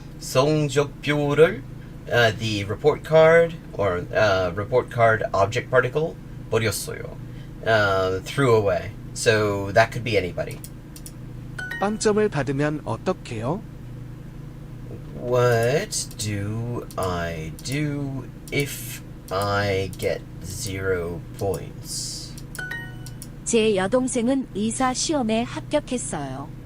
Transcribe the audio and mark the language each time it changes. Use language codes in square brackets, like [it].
[en] 성적표를, the report card, or report card object particle, 버렸어요. Threw away. So that could be anybody. [ko] 빵점을 받으면 어떡해요? [en] What do I do if I get 0 points? [ko] 제 여동생은 의사 시험에 합격했어요.